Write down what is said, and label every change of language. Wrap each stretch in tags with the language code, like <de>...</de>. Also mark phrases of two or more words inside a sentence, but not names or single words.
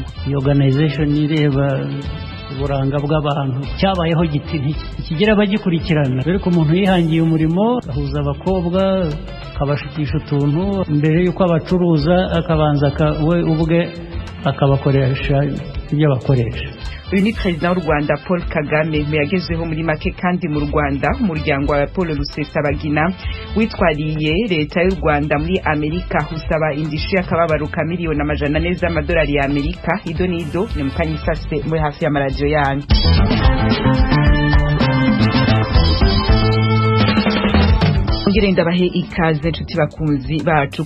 <rw>Organization ireba uburanga bw'abantu cyabayeho kigira abagikurikirana, dore ko umuntu yihangiye umurimo ahuza abakobwa akabashukisha utuntu mbere y'uko abacuruza akabanza we ubwe akabakoresha ibyo bakoresha. Uyu ni President w'u Rwanda Paul Kagame yagezeho muri make kandi mu Rwanda umuryango wa Paul Rusesabagina witwariye leta y'u Rwanda muri Amerika usaba indishi y'akababaro ka miliyoni 400 z'amadolari ya Amerika. Idonido ni mukanyisase muri hafi ya radio yanyu. Ngire ndabahe ikaze nshuti bakunzi bacu.</rw>